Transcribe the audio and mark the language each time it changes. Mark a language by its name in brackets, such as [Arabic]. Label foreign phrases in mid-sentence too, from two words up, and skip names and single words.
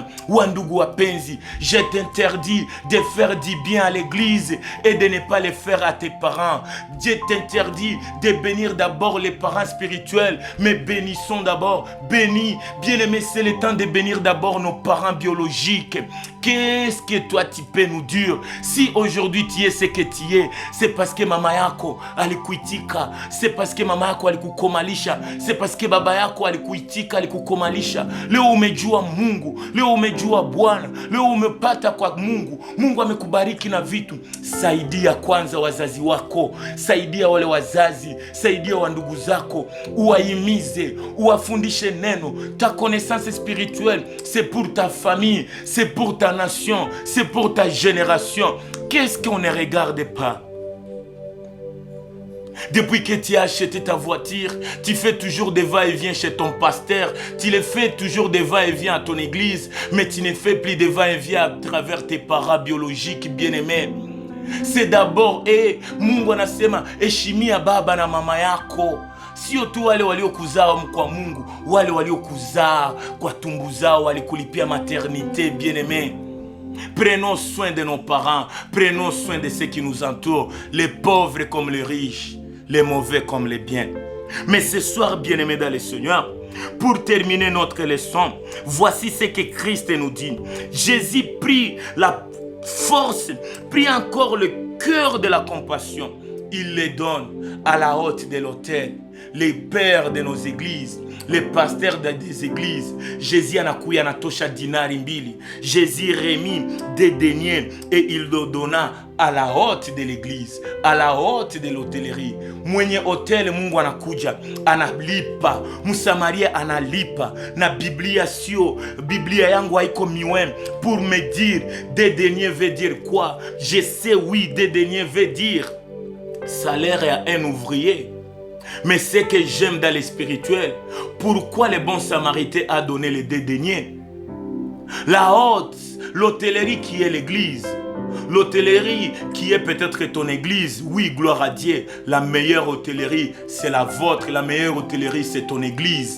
[Swahili] Wandugu Apenzi, [French] je t'interdis de faire du bien à l'église et de ne pas le faire à tes parents. Dieu t'interdit de bénir d'abord les parents spirituels, mais bénissons d'abord, bénis, bien-aimé, c'est le temps de bénir d'abord nos parents biologiques. Qu'est-ce que toi tu peux nous dire? Si aujourd'hui tu es ce que tu es, c'est parce que [Swahili] mama yako alikuitika, [French] c'est parce que [Swahili] mama yako alikukomalisha, [French] c'est parce que [Swahili] baba yako alikuitika, alikukomalisha. Leo umejua Mungu, leo umejua Bwana, leo umepata kwa Mungu. Mungu amekubariki na vitu. Saidia kwanza wazazi wako, saidia wale wazazi, saidia wa ndugu zako, uwahimize, uwafundishe neno. [French] Ta connaissance spirituelle, c'est pour ta famille, c'est pour ta nation, c'est pour ta génération. Qu'est-ce qu'on ne regarde pas? Depuis que tu as acheté ta voiture, tu fais toujours des va-et-vient chez ton pasteur, tu le fais toujours des va-et-vient à ton église, mais tu ne fais plus de va-et-vient à travers tes parents biologiques bien-aimés. C'est d'abord [Swahili] Mungu anasema heshimia baba na mama yako. Sio tu wale waliokuzaa kwa Mungu, wale waliokuzaa kwa tumbu zao walikulipia [French] maternité bien-aimé. Prenons soin de nos parents, prenons soin de ceux qui nous entourent, les pauvres comme les riches, les mauvais comme les biens. Mais ce soir, bien-aimés dans le Seigneur, pour terminer notre leçon, voici ce que Christ nous dit. Jésus prit la force, prit encore le cœur de la compassion. Il les donne à la hôte de l'autel, les pères de nos églises, les pasteurs des églises. [Swahili] Jésus anakuya anatosha dinari mbili. [French] Jésus remit des deniers et il le donna à la hôte de l'église, à la hôte de l'hôtellerie. [Swahili] Mwenye hotel Mungu anakuja, analipa. Msamaria analipa. Na Biblia sio, Biblia yangu haiko miwen [French] pour me dire des deniers veut dire quoi? Je sais oui, des deniers veut dire salaire à un ouvrier. Mais ce que j'aime dans le spirituel, pourquoi le bon samaritain a donné les deux deniers? La haute, l'hôtellerie qui est l'église, l'hôtellerie qui est peut-être ton église, oui, gloire à Dieu, la meilleure hôtellerie, c'est la vôtre, la meilleure hôtellerie, c'est ton église.